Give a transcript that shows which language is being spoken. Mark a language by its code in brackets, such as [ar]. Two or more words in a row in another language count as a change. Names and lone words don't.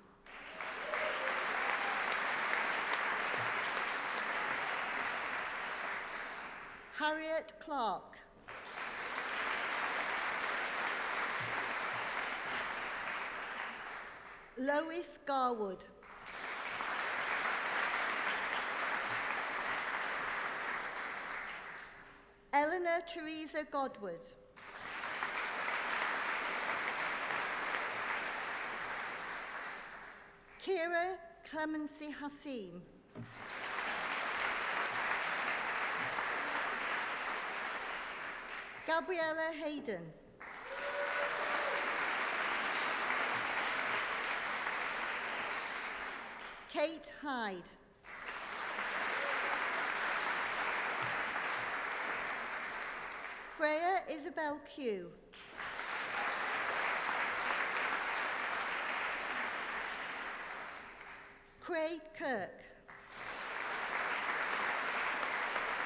[en] Harriet Clark. Lois Garwood. Eleanor Teresa Godward. Kira Clemency Hassim. Gabriella Hayden. Kate Hyde. Freya Isabel Pugh. Craig Kirk.